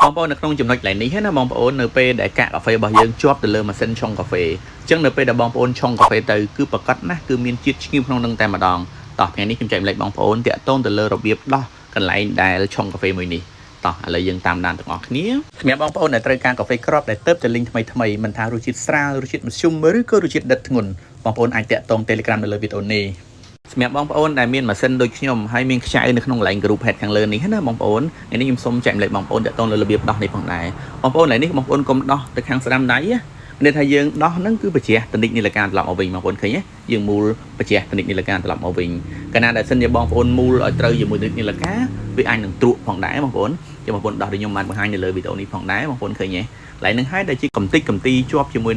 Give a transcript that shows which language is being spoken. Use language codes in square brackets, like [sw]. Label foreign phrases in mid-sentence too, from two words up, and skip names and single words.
[km] បងប្អូននៅក្នុងចំណុចឡើងនេះណាបងប្អូននៅពេលដែលកាកកាហ្វេរបស់យើងជាប់ទៅលើម៉ាស៊ីនឆុងកាហ្វេអញ្ចឹងនៅពេលដែលបងប្អូនឆុងកាហ្វេទៅគឺប្រកាសណាស់គឺមានជាតិឈ្ងុយក្នុងនឹងតែម្ដងតោះថ្ងៃនេះខ្ញុំចែកម្លែកបងប្អូនតាក់ទងទៅលើរបៀបដោះកន្លែងដែលឆុងកាហ្វេមួយនេះតោះឥឡូវយើងតាមដានទាំងអស់គ្នាសម្រាប់បងប្អូនដែលត្រូវការកាហ្វេគ្រាប់ដែលទៅតែលីងថ្មីមិនថារសជាតិស្រាលរសជាតិមធ្យមឬក៏រសជាតិដិតធ្ងន់បងប្អូនអាចតាក់ទង Telegram នៅលើវីដេអូនេះសម្រាប់បងប្អូនដែលមានម៉ាស៊ីនដូចខ្ញុំហើយមានខ្ចៅនៅក្នុង [en] line group head [km] ខាងលើនេះណាបងប្អូន ថ្ងៃនេះខ្ញុំសូមចែកម្លែកបងប្អូនតាក់ទងលើរបៀបដោះនេះផងដែរបងប្អូនឡើយនេះបងប្អូនកុំដោះទៅខាងស្ដាំដៃមានថាយើងដោះហ្នឹងគឺបច្ចេកតនិកនីលការត្រឡប់មកវិញបងប្អូនឃើញទេយើងមូលបច្ចេកតនិកនីលការត្រឡប់មកវិញកាលណាដែលសិនជាបងប្អូនមូលឲ្យត្រូវជាមួយនីលការវាអាចនឹងទ្រក់ផងដែរបងប្អូនចាំបងប្អូនដោះដូចខ្ញុំបានបង្ហាញនៅលើវីដេអូនេះផងដែរបងប្អូនឃើញទេឡើយនឹងហើយដែលជាកំតិចកំទីជាប់ជាមួយ